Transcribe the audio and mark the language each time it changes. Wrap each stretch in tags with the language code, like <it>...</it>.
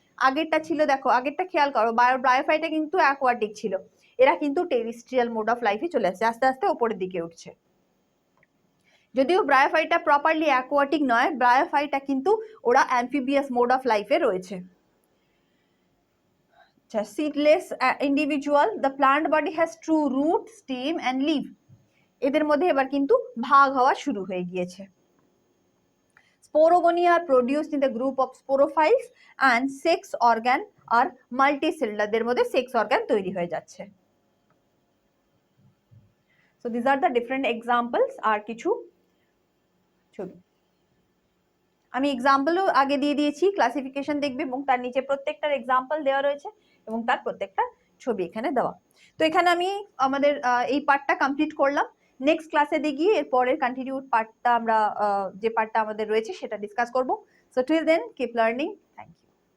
<bn>আগেরটা ছিল, দেখো আগেরটা খেয়াল করো, ব্রায়োফাইটা কিন্তু অ্যাকোয়াটিক ছিল, এরা কিন্তু টেরিস্ট্রিয়াল মোড অফ লাইফে চলে আসছে, আস্তে আস্তে ওপরের দিকে উঠছে। যদিও ব্রায়োফাইটা প্রপারলি অ্যাকোয়াটিক নয়, ব্রায়োফাইটা কিন্তু ওরা অ্যামফিবিয়াস মোড অফ লাইফে রয়েছে।</bn> <en>seedless individual, the plant body has true root, stem and leaf.</en> <bn>এদের মধ্যে এবার কিন্তু ভাগ হওয়া শুরু হয়ে গিয়েছে।</bn> <en>Sporogonia are produced in the group of sporophytes and sex organ are multicellular,</en> <bn>দের মধ্যে sex organ তৈরি হয়ে যাচ্ছে।</bn> <en>So these are the different examples।</en> <bn>আর কিছু ছবি আমি এক্সাম্পলও আগে দিয়ে দিয়েছি, ক্লাসিফিকেশন দেখবে এবং তার নিচে প্রত্যেকটার এক্সাম্পল দেওয়া রয়েছে এবং তার প্রত্যেকটা ছবি এখানে দেওয়া। তো এখানে আমি আমাদের এই পার্টটা কমপ্লিট করলাম। নেক্সট ক্লাসে গিয়ে এর পরের কন্টিনিউড পার্টটা আমরা যে পার্টটা আমাদের রয়েছে সেটা ডিসকাস করব।</bn> <en>So till then keep learning. Thank you.</en>